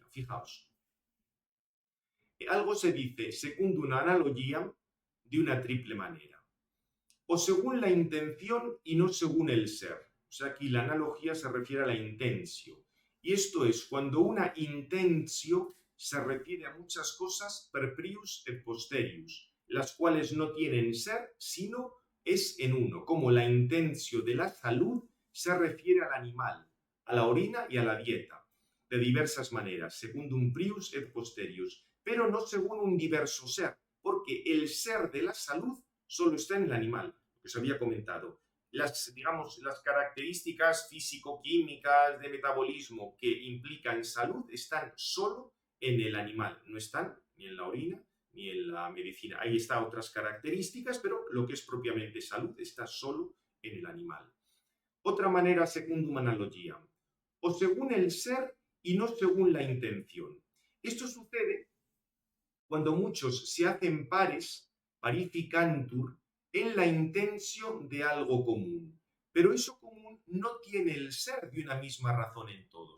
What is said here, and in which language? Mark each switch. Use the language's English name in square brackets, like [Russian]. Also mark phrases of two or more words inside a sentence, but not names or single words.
[Spanish] Fijaos, algo se dice segundo una analogía de una triple manera, o según la intención y no según el ser. O sea, aquí la analogía se refiere a la intentio. Y esto es cuando una intentio se refiere a muchas cosas [Latin] per prius et posterius, [Spanish] las cuales no tienen ser, sino es en uno, como la intentio de la salud se refiere al animal, a la orina y a la dieta, de diversas maneras, [Latin] segundum prius et posterius, [Spanish] pero no según un diverso ser, porque el ser de la salud solo está en el animal, que os había comentado. Las características físico-químicas de metabolismo que implican salud están solo en el animal, no están ni en la orina ni en la medicina. Ahí están otras características, pero lo que es propiamente salud está solo en el animal. Otra manera, [Latin] secundum analogia, [Spanish] o según el ser y no según la intención. Esto sucede cuando muchos se hacen pares, parificantur, en la intentio de algo común. Pero eso común no tiene el ser de una misma razón en todos.